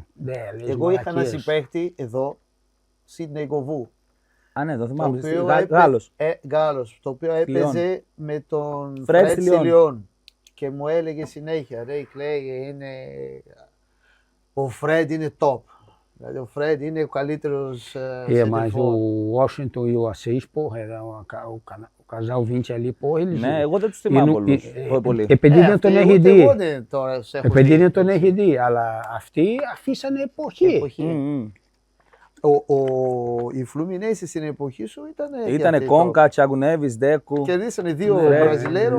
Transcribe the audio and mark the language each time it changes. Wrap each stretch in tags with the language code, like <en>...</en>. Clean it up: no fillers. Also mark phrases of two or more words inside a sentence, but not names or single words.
<el>Εγώ είχα ένα συμπαίχτη εδώ, Σίδνεϊ Γκοβού. Α, ναι, το θυμάμαι. Γάλλος, το οποίο έπαιζε με τον Φρέντ Λιόν. Και μου έλεγε συνέχεια, ρε Κλέη, ο Φρέντ είναι top. Δηλαδή ο Φρέντ είναι ο καλύτερος</el> <pt>Mas o Washington e o Assis, porra, era o casal 20 ali, porra, eles...</pt> <el>Ναι, εγώ δεν τους θυμάμαι πολύ. Επειδή δεν τον έχει δει. Επειδή δεν τον έχει δει, αλλά αυτοί αφήσανε εποχή. Η Φλουμινέισε στην εποχή σου ήταν. Ήτανε Κόνκα, Τσιαγκουνέβης, Ντέκου. Κερδίσανε 2 Βραζιλαίρους.</el>